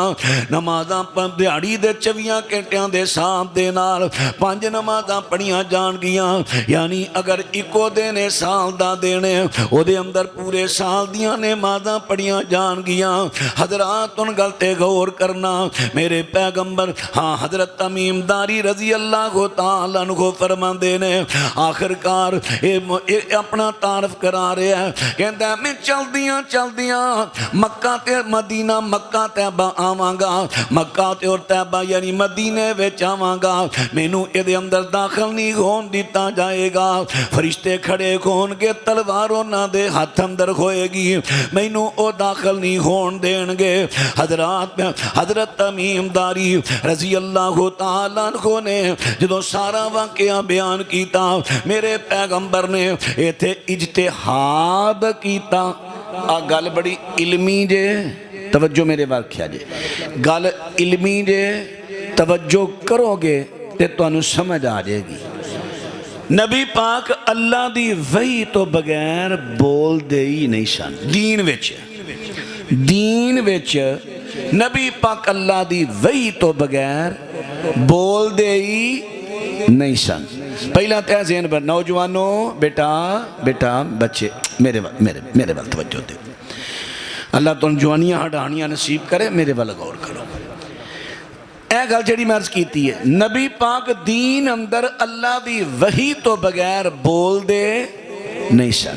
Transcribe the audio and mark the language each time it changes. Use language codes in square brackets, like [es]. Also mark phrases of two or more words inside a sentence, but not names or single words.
[pa] نمازاں دیہاڑی دے 24 گھنٹیاں دے حساب دے نال 5 نمازاں پڑھیاں جاݨگیاں، یعنی اگر اکو دن سال دا دینے اوہدے اندر پورے سال دیاں نمازاں پڑھیاں جاݨگیاں. حضرات اوہن گل تے غور کرنا، میرے پیغمبر ہاں حضرت تمیم داری [ar] رضي الله تعالى عنه [pa] فرماندے نے آخرکار اپنا تعارف کرا رہا ہے، کہندا میں چلدیاں چلدیاں مکہ تے مدینہ مکہ طیبہ آواں گا، مکہ تے اور طیبہ یعنی مدینے وچ آواں گا، مینوں ایہدے اندر داخل نہیں ہوݨ دتا جائے گا. فرشتے کھڑے ہوݨگے، تلوار اوہناں دے ہتھ اندر ہوئے گی، مینوں او داخل نہیں ہوݨ دیݨگے. حضرت تمیم داری [ar] رضي الله تعالى عنه [pa] نے جدوں سارا واقعہ بیان کیتا، میرے پیغمبر نے ایتھے اجتہاد کیتا. آ گل بڑی علمی جے، توجہ میرے واکھیا جے، گل علمی جے، توجہ کرو گے تے تہانوں سمجھ آ جائے گی. نبی پاک اللہ دی وحی توں بغیر بولدے ہی نہیں سن. دین وچ نبی پاک اللہ دی وحی توں بغیر بولدے ہی نہیں سن. پہلا تو ذہن پر نوجوانو، بیٹا بیٹا بچے میرے ول توجہ دے. اللہ تم جوانیاں ہٹانیاں نصیب کرے، میرے ول غور کرو. یہ گل جی میں عرض کی ہے، نبی پاک دین اندر اللہ دی وحی توں بغیر بولدے نہیں سن.